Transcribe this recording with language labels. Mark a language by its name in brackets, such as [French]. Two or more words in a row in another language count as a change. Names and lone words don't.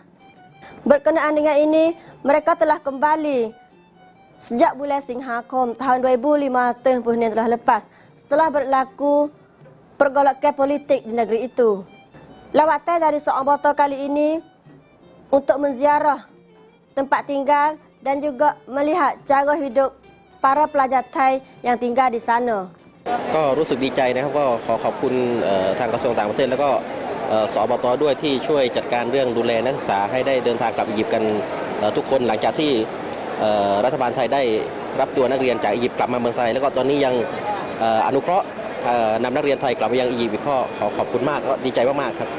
[Malay] Berkenaan dengan ini, mereka telah kembali sejak bulan Singhakom tahun 2005 yang telah lepas setelah berlaku pergolakan politik di negeri itu. Lawatan dari Saam Bata kali ini untuk menziarah tempat tinggal dan juga melihat cara hidup para pelajar Thai yang tinggal di sana. [Thai] ก็รู้สึกดีใจนะครับก็ขอขอบคุณทางกระทรวงต่างประเทศแล้วก็สอบต. ด้วยที่ช่วยจัดการเรื่องดูแลนักศึกษาให้ได้เดินทางกลับอียิปต์กันทุกคนหลังจากที่รัฐบาลไทยได้รับตัวนักเรียนจากอียิปต์กลับมาเมืองไทยแล้วก็ตอนนี้ยังอนุเคราะห์นำนักเรียนไทยกลับมายังอียิปต์ก็ขอขอบคุณมากก็ดีใจมากๆครับ